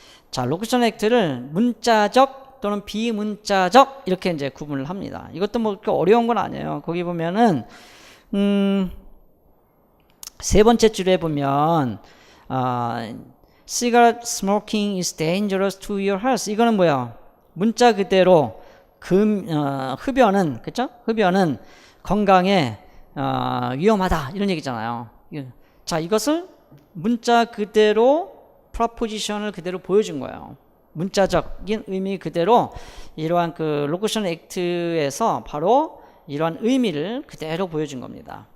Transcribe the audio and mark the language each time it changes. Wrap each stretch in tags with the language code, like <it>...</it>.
<ko>자, locution act를 문자적 또는 비문자적 이렇게 이제 구분을 합니다. 이것도 뭐 그렇게 어려운 건 아니에요. 거기 보면은, 세 번째 줄에 보면,</ko> <en>cigarette smoking is dangerous to your health.</en> <ko>이거는 뭐야? 문자 그대로 흡연은 그렇죠? 흡연은 건강에 위험하다 이런 얘기잖아요. 자, 이것을 문자 그대로 프로포지션을 그대로 보여준 거예요. 문자적인 의미 그대로 이러한 그 로쿠션 액트에서 바로 이러한 의미를 그대로 보여준 겁니다.</ko>